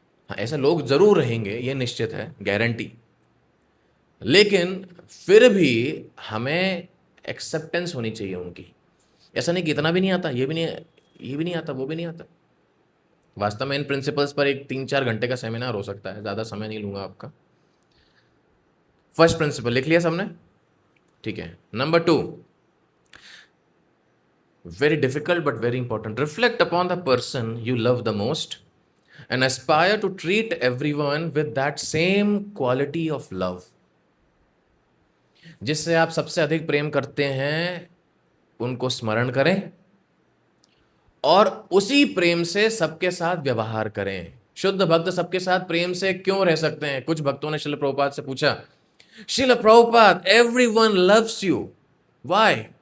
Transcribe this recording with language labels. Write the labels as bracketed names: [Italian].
[Hindi] हाँ, ऐसे लोग जरूर रहेंगे, ये निश्चित है, गारंटी। लेकिन फिर भी हमें एक्सेप्टेंस होनी चाहिए उनकी। ऐसा नहीं कि इतना भी नहीं आता, ये भी नहीं, ये भी नहीं आता, वो भी नहीं आता। वास्तव में इन प्रिंसिपल्स पर एक 3-4 घंटे का सेमिनार हो सकता है, ज़्यादा समय नहीं लूंगा आपका। फर्स्ट प्रिंसिपल लिख लिया सबने? ठीक है। [English] Number 2, very difficult but very important. Reflect upon the person you love the most and aspire to treat everyone with that same quality of love. [Hindi] जिससे आप सबसे अधिक प्रेम करते हैं उनको स्मरण करें और उसी प्रेम से सबके साथ व्यवहार करें। शुद्ध भक्त सबके साथ प्रेम से क्यों रह सकते हैं? कुछ भक्तों ने श्रील प्रभुपाद से पूछा, Srila Prabhupada, [English] Everyone loves you, why?